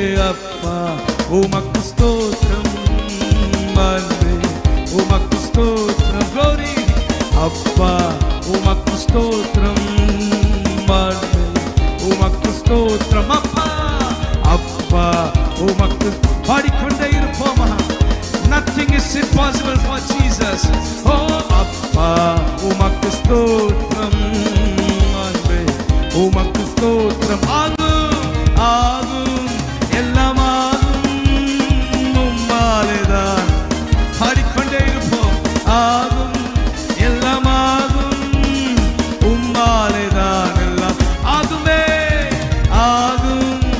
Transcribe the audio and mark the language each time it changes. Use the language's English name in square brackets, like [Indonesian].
[Tamil] அப்பா உமக்கு ஸ்தோத்திரம், அன்பே உமக்கு ஸ்தோத்திரம், glory. அப்பா உமக்கு ஸ்தோத்திரம், அன்பே உமக்கு ஸ்தோத்திரம், அப்பா அப்பா உமக்கு பாடிக்கொண்டே இருப்போமா. [English] Nothing is impossible for Jesus. [Tamil] Oh அப்பா உமக்கு ஸ்தோத்திரம், அன்பே உமக்கு ஸ்தோத்திரம். ஆகும் ஆகும் எல்லாமாகும், உம்மாலேதான் பாடிக்கொண்டே இருப்போம். ஆகும் எல்லாமாகும், உம்மாலேதான் எல்லாம் ஆகுமே ஆகும்.